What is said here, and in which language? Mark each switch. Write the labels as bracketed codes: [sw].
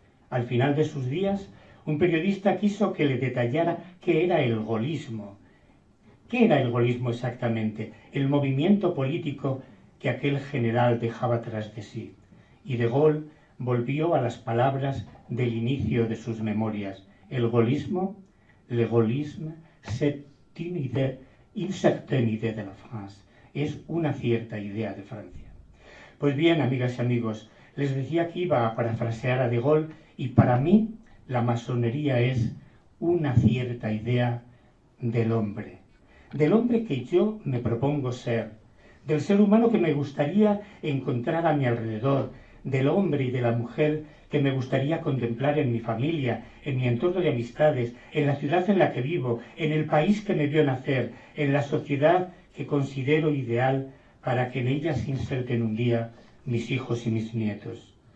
[es] Al final de sus días, un periodista quiso que le detallara qué era el gaullismo. ¿Qué era el gaullismo exactamente? El movimiento político que aquel general dejaba tras de sí. Y de Gaulle volvió a las palabras del inicio de sus memorias. El gaullismo, [fr] le gaullisme, c'est une certaine idée de la France. [es] Es una cierta idea de Francia. Pues bien, amigas y amigos, les decía que iba a parafrasear a de Gaulle y para mí la masonería es una cierta idea del hombre que yo me propongo ser, del ser humano que me gustaría encontrar a mi alrededor, del hombre y de la mujer que me gustaría contemplar en mi familia, en mi entorno de amistades, en la ciudad en la que vivo, en el país que me vio nacer, en la sociedad que considero ideal para que en ella se inserten un día mis hijos y mis nietos.